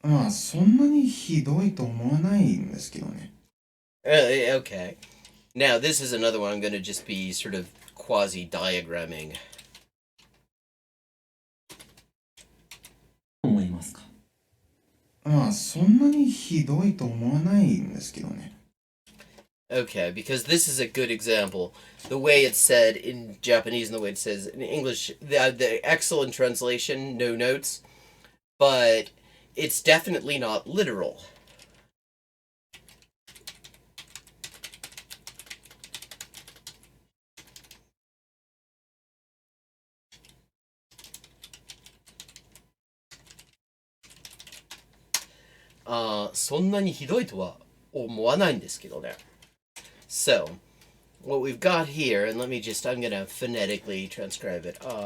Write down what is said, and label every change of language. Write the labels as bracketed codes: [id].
[ja] Soんなにひどいと思わないんですけどね。 [en] Okay. Now, this is another one I'm going to just be sort of quasi-diagramming. [ja] 思いますか？そんなにひどいと思わないんですけどね。 [en] Okay, because this is a good example. The way it's said in Japanese and the way it says in English, the excellent translation, no notes, but it's definitely not literal. [ja] So, そんなにひどいとは思わないんですけどね. [en] So, what we've got here, and I'm gonna phonetically transcribe it.